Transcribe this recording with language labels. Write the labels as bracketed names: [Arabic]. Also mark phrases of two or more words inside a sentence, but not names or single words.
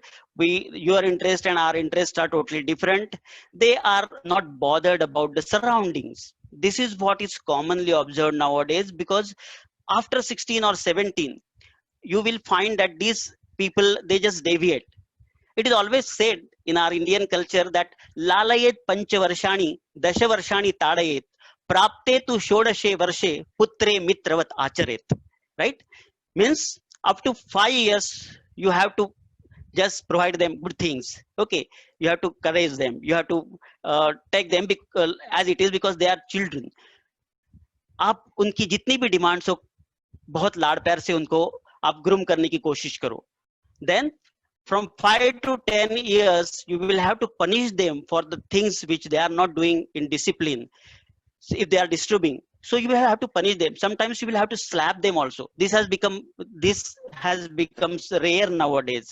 [English] Your interest and our interests are totally different. They are not bothered about the surroundings. This is what is commonly observed nowadays, because after 16 or 17 you will find that these people, they just deviate. It is always said in our Indian culture that [Sanskrit] लालयेत् पञ्चवर्षाणि दशवर्षाणि ताडयेत् प्राप्ते तु षोडशे वर्षे पुत्रे मित्रवत् आचरेत्. [English] Right? Means up to 5 years you have to just provide them good things. Okay, you have to encourage them, you have to take them as it is, because they are children. [Hindi] आप उनकी जितनी भी डिमांड्स हो, बहुत लाड़ प्यार से उनको आप ग्रूम करने की कोशिश करो. [English] Then from 5 to 10 years you will have to punish them for the things which they are not doing in discipline. So if they are disturbing, so you will have to punish them. Sometimes you will have to slap them also. This has become rare nowadays.